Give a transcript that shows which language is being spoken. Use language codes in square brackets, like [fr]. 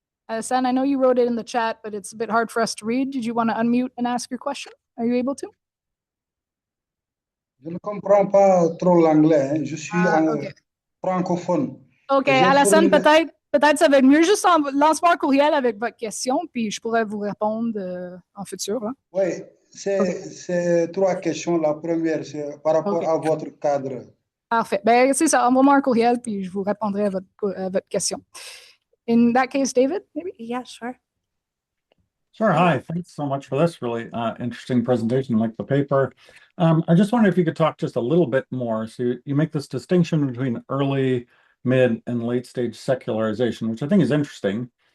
[en] Alassane, I know you wrote it in the chat, but it's a bit hard for us to read. Did you want to unmute and ask your question? Are you able to? [fr] Je ne comprends pas trop l'anglais. Je suis okay. francophone. OK, Alassane, peut-être ça va être mieux. Juste lance-moi un courriel avec votre question, puis je pourrais vous répondre en futur. Hein? Oui, c'est 3 questions. La première, c'est par rapport à votre cadre. Parfait. Ben, c'est ça. Envoie-moi un courriel, puis je vous répondrai à votre question. [en] In that case, David, maybe? Yeah, sure. Sure. Hi. Thanks so much for this really interesting presentation, like the paper. I just wondered if you could talk just a little bit more. So you make this distinction between early, mid, and late stage secularization, which I think is interesting.